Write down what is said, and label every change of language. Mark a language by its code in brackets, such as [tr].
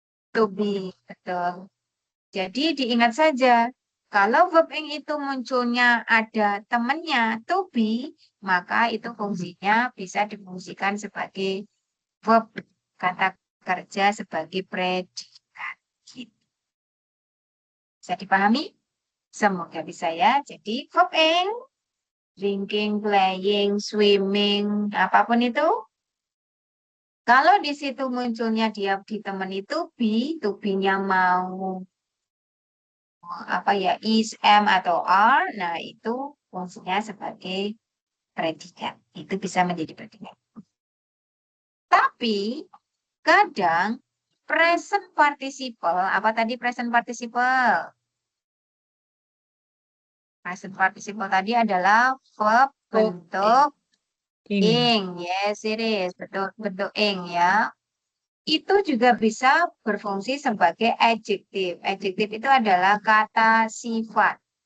[id] To be, betul. Jadi diingat saja, kalau verb ing itu munculnya ada temannya to be, maka itu fungsinya bisa difungsikan sebagai verb, kata kerja sebagai predikat. Gitu. Bisa dipahami? Semoga bisa ya. Jadi verb ing, drinking, playing, swimming, apapun itu. Kalau di situ munculnya dia di teman itu be, to be-nya mau apa ya, is, am, atau are, nah itu fungsinya sebagai predikat. Itu bisa menjadi predikat. Tapi kadang present participle, apa tadi present participle? Present participle tadi adalah verb bentuk ing. [en] Yes, it is. [id] Bentuk ing ya. Itu juga bisa berfungsi sebagai adjektif. Adjektif itu adalah kata sifat.